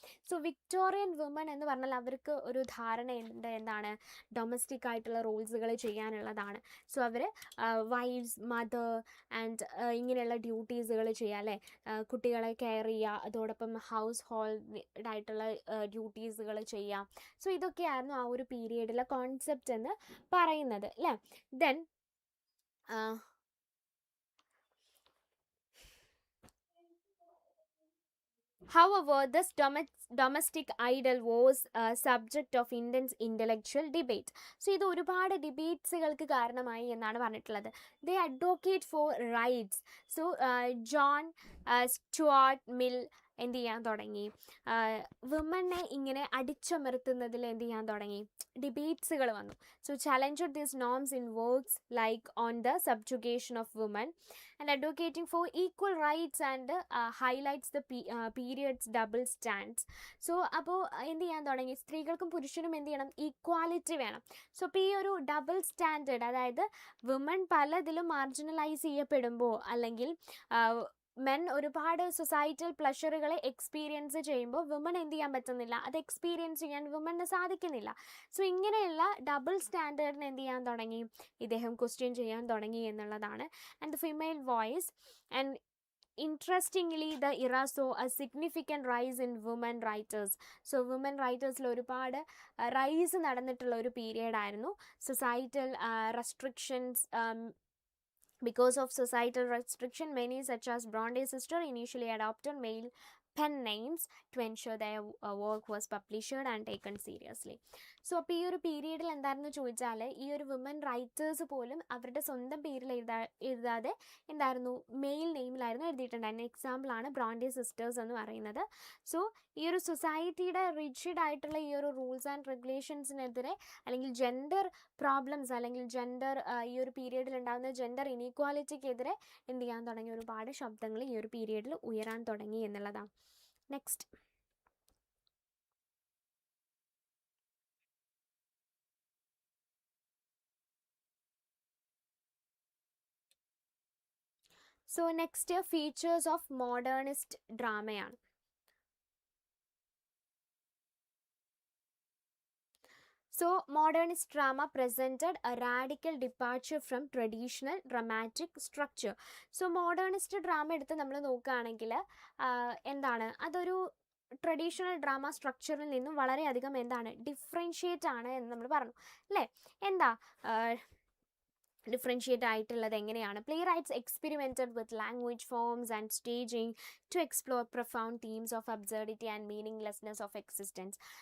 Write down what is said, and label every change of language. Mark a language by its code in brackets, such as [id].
[ml] So Victorian woman എന്ന് പറഞ്ഞാൽ അവർക്ക് ഒരു ധാരണയുണ്ട് എന്താണ്, ഡൊമസ്റ്റിക് ആയിട്ടുള്ള റോൾസുകൾ ചെയ്യാനുള്ളതാണ്. So our wives, mother and ഇങ്ങനെയുള്ള ഡ്യൂട്ടീസുകൾ ചെയ്യുക അല്ലേ, കുട്ടികളെ കെയർ ചെയ്യുക, അതോടൊപ്പം ഹൗസ് ഹോൾഡായിട്ടുള്ള ഡ്യൂട്ടീസുകൾ ചെയ്യാം. സോ ഇതൊക്കെയായിരുന്നു ആ ഒരു പീരിയഡിലെ കോൺസെപ്റ്റ് എന്ന് പറയുന്നത് അല്ലേ. [en] Then however, this domestic idol was a subject of intense intellectual debate. [ml] So ഇത് ഒരുപാട് ഡിബേറ്റ്സുകൾക്ക് കാരണമായി എന്നാണ് പറഞ്ഞിട്ടുള്ളത്. [en] They advocate for rights. [ml] So John Stuart mill എന്ത് ചെയ്യാൻ തുടങ്ങി, വുമനെ ഇങ്ങനെ അടിച്ചമർത്തുന്നതിൽ എന്ത് ചെയ്യാൻ തുടങ്ങി, ഡിബേറ്റ്സുകൾ വന്നു. [en] So challenged these norms in works like on the subjugation of women and advocating for equal rights and highlights the periods double stands. [ml] So അപ്പോൾ എന്ത് ചെയ്യാൻ തുടങ്ങി, സ്ത്രീകൾക്കും പുരുഷനും എന്ത് ചെയ്യണം, ഈക്വാലിറ്റി വേണം. സോ അപ്പോൾ ഈ ഒരു ഡബിൾ സ്റ്റാൻഡേർഡ്, അതായത് വുമൺ പലതിലും മാർജിനലൈസ് ചെയ്യപ്പെടുമ്പോൾ അല്ലെങ്കിൽ മെൻ ഒരുപാട് സൊസൈറ്റൽ പ്ലഷറുകളെ എക്സ്പീരിയൻസ് ചെയ്യുമ്പോൾ വുമൺ എന്ത് ചെയ്യാൻ പറ്റുന്നില്ല, അത് എക്സ്പീരിയൻസ് ചെയ്യാൻ വുമണിന് സാധിക്കുന്നില്ല. സോ ഇങ്ങനെയുള്ള ഡബിൾ സ്റ്റാൻഡേർഡിനെ എന്ത് ചെയ്യാൻ തുടങ്ങി, ഇദ്ദേഹം ക്വസ്റ്റ്യൻ ചെയ്യാൻ തുടങ്ങി എന്നുള്ളതാണ്. [en] And the female voice and interestingly the era saw a significant rise in women writers. [ml] So women writers-ൽ ഒരുപാട് റൈസ് നടന്നിട്ടുള്ള ഒരു പീരിയഡ് ആയിരുന്നു. Societal restrictions, [en] Because of societal restriction, many, such as Bronte's sister, initially adopted male pen names to ensure their work was published and taken seriously. [ml] So അപ്പോൾ ഈ ഒരു പീരീഡിൽ എന്തായിരുന്നു ചോദിച്ചാൽ, ഈ ഒരു വുമൻ റൈറ്റേഴ്സ് പോലും അവരുടെ സ്വന്തം പേരിൽ എഴുതാതെ എന്തായിരുന്നു, മെയിൽ നെയിമിലായിരുന്നു എഴുതിയിട്ടുണ്ടായിരുന്നത്. എക്സാമ്പിളാണ് ബ്രോണ്ടി സിസ്റ്റേഴ്സ് എന്ന് പറയുന്നത്. സോ ഈ ഒരു സൊസൈറ്റിയുടെ റിജിഡ് ആയിട്ടുള്ള ഈ ഒരു റൂൾസ് ആൻഡ് റെഗുലേഷൻസിനെതിരെ, അല്ലെങ്കിൽ ജെൻഡർ പ്രോബ്ലംസ്, അല്ലെങ്കിൽ ജെൻഡർ ഈ ഒരു പീരീഡിൽ ഉണ്ടാകുന്ന ജെൻഡർ ഇനീക്വാലിറ്റിക്കെതിരെ എന്ത് ചെയ്യാൻ തുടങ്ങി, ഒരുപാട് ശബ്ദങ്ങൾ ഈ ഒരു പീരീഡിൽ ഉയരാൻ തുടങ്ങി എന്നുള്ളതാണ്. [en] Next, so next features of modernist ഡ്രാമയാണ്. So, modernist drama presented a radical departure from traditional dramatic structure. [ml] So, modernist drama എടുത്ത് നമ്മൾ നോക്കുകയാണെങ്കിൽ എന്താണ്, അതൊരു ട്രഡീഷണൽ ഡ്രാമ സ്ട്രക്ചറിൽ നിന്നും വളരെയധികം എന്താണ്, ഡിഫറൻഷിയേറ്റ് ആണ് എന്ന് നമ്മൾ പറഞ്ഞു അല്ലേ. എന്താ ഡിഫറൻഷിയേറ്റ് ആയിട്ടുള്ളത് എങ്ങനെയാണ്? [en] Playwrights experimented with language forms and staging to explore profound themes of absurdity and meaninglessness of existence.